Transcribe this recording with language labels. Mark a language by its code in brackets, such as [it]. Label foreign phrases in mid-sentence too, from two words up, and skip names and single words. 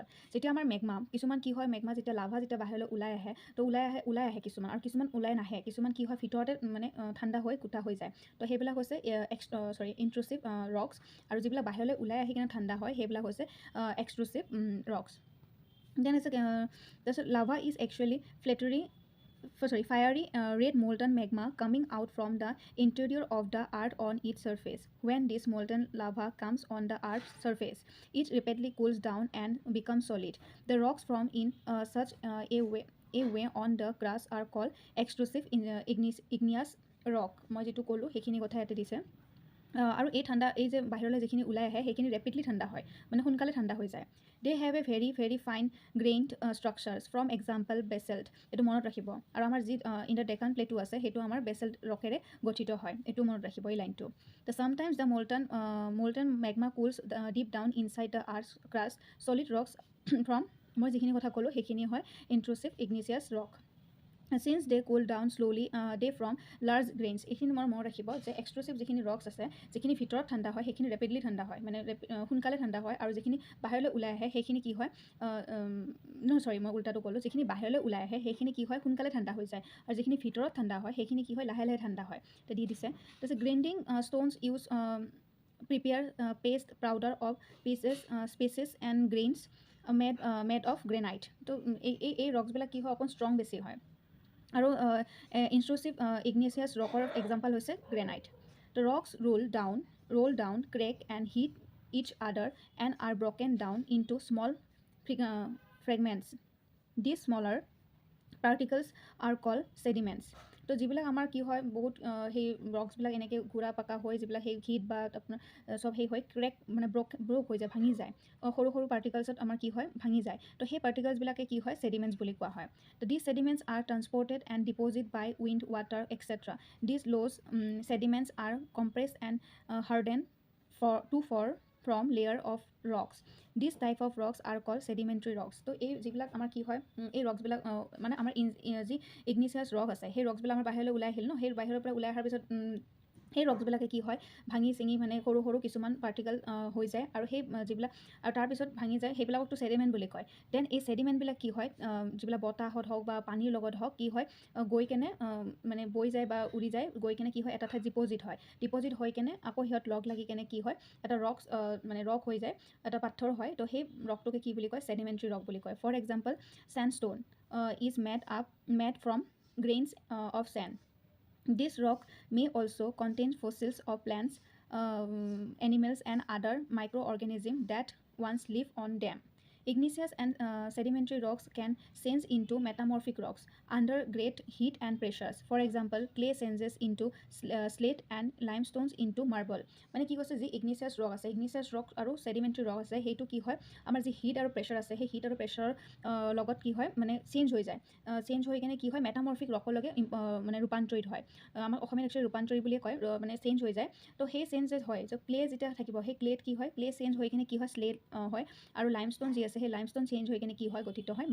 [as] যেতিয়া আমাৰ মেগমা কিছুমান কি হয় মেগমা যেতিয়া লাভা যেতিয়া বাহিৰলৈ ওলাই আহে তো ওলাই আহে কিছুমান আৰু কিছুমান ওলাই নাহে কিছুমান কি হয় ভিতৰতে মানে ঠাণ্ডা হৈ গোটা হৈ যায় তো সেইবিলাক হৈছে [en] intrusive rocks [as] আৰু যিবিলাক বাহিৰলৈ ওলাই আহি কিনে ঠাণ্ডা হয় সেইবিলাক হৈছে [en] extrusive rocks then [as] আছে তাৰপিছত [en] lava is actually fiery red molten magma coming out from the interior of the earth on its surface. When this molten lava comes on the earth's surface, it rapidly cools down and becomes solid. The rocks formed in such a way on the crust are called extrusive igneous rock. [as] মই যেটো ক'লো সেইখিনি কথা ইয়াতে দিছে আৰু এই ঠাণ্ডা এই যে বাহিৰলৈ যিখিনি ওলাই আহে সেইখিনি ৰেপিডলি ঠাণ্ডা হয় মানে সোনকালে ঠাণ্ডা হৈ যায় [en] they have a very fine grained structures from example basalt [as] এটো মনত ৰাখিব আৰু আমাৰ যি [en] in the Deccan plateau [as] আছে হেতু আমাৰ বেসাল্ট ৰকেৰে গঠিত হয় এটো মনত ৰাখিব এই লাইনটো [en] the sometimes the molten magma cools deep down inside the earth's crust solid rocks from [as] মই যিখিনি কথা ক'লো সেইখিনি হয় [en] intrusive igneous rock since they cool down slowly they from large grains [as] এইখিনি মনত ৰাখিব যে এক্সট্ৰুচিভ যিখিনি ৰক্স আছে যিখিনি ভিতৰত ঠাণ্ডা হয় সেইখিনি ৰেপিডলি ঠাণ্ডা হয় মানে সোনকালে ঠাণ্ডা হয় আৰু যিখিনি বাহিৰলৈ ওলাই আহে সেইখিনি কি হয় মই উল্টাটো ক'লো যিখিনি বাহিৰলৈ ওলাই আহে সেইখিনি কি হয় সোনকালে ঠাণ্ডা হৈ যায় আৰু যিখিনি ভিতৰত ঠাণ্ডা হয় সেইখিনি কি হয় লাহে লাহে ঠাণ্ডা হয় তো দি দিছে তাৰপিছত গ্ৰাইণ্ডিং [en] stones use prepare paste powder of species and grains made of granite [as] তো এই ৰক্সবিলাক কি হয় অকণ ষ্ট্ৰং বেছি হয় আৰু [en] intrusive igneous [as] ৰকৰ এক্সাম্পল হৈছে গ্ৰেনাইট [en] The rocks roll down, crack and hit each other and are broken down into small fragments. These smaller particles are called sediments. [as] তো যিবিলাক আমাৰ কি হয় বহুত সেই ৰক্সবিলাক এনেকৈ ঘূৰা পাকা হৈ যিবিলাক সেই হিট বা আপোনাৰ সব সেই হয় ক্ৰেক মানে ব্ৰক হৈ যায় ভাঙি যায় সৰু সৰু পাৰ্টিকলছত আমাৰ কি হয় ভাঙি যায় তো সেই পাৰ্টিকলছবিলাকে কি হয় sediments বুলি কোৱা হয় তো [en] these sediments are transported and deposited by wind, water, etc. These loose sediments are compressed and hardened to form from layer of rocks. This type of rocks are called sedimentary rocks. [as] তো এই যিবিলাক আমাৰ কি হয় এই ৰক্সবিলাক মানে আমাৰ যি [en] igneous rock [as] আছে সেই ৰক্সবিলাক আমাৰ বাহিৰলৈ ওলাই আহিল ন সেই বাহিৰৰ পৰা ওলাই অহাৰ পিছত সেই ৰক্সবিলাকে কি হয় ভাঙি চিঙি মানে সৰু সৰু কিছুমান পাৰ্টিকল হৈ যায় আৰু সেই যিবিলাক আৰু তাৰপিছত ভাঙি যায় সেইবিলাকতো ছেডিমেণ্ট বুলি কয় দেন এই ছেডিমেণ্টবিলাক কি হয় যিবিলাক বতাহত হওক বা পানীৰ লগত হওক কি হয় গৈ কেনে মানে বৈ যায় বা উৰি যায় গৈ কেনে কি হয় এটা ঠাইত ডিপজিট হৈ কেনে আকৌ সিহঁত লগ লাগি কেনে কি হয় এটা ৰক্স মানে ৰক হৈ যায় এটা পাথৰ হয় তো সেই ৰকটোকে কি বুলি কয় [en] sedimentary rock [as] বুলি কয় [en] for example sandstone is made from grains of sand. This rock may also contain fossils of plants, animals and other microorganisms that once lived on them. Igneous and sedimentary rocks can change into metamorphic rocks under great heat and pressures. For example, clay changes into slate and limestones into marble. [as] মানে কি কৈছে যে [en] igneous rock [as] আছে [en] igneous rock [as] আৰু [en] sedimentary rock [as] আছে সেইটো কি হয় আমাৰ যি হিট আৰু প্ৰেছাৰ আছে সেই হিট আৰু প্ৰেছাৰৰ লগত কি হয় মানে চেঞ্জ হৈ যায় চেঞ্জ হৈ কেনে কি হয় মেটামৰ্ফিক ৰকলৈকে মানে ৰূপান্তৰিত হয় আমাৰ অসমীয়া একচুৱেলি ৰূপান্তৰি বুলিয়ে কয় মানে চেঞ্জ হৈ যায় তো সেই চেঞ্জ যে হয় যে ক্লে যেতিয়া থাকিব সেই ক্লেত কি হয় ক্লে চেঞ্জ হৈ কেনে কি হয় স্লেট হয় আৰু লাইমষ্টন যি আছে সেই লাইমষ্টন চেঞ্জ হৈ কেনে কি হয় গঠিত হয়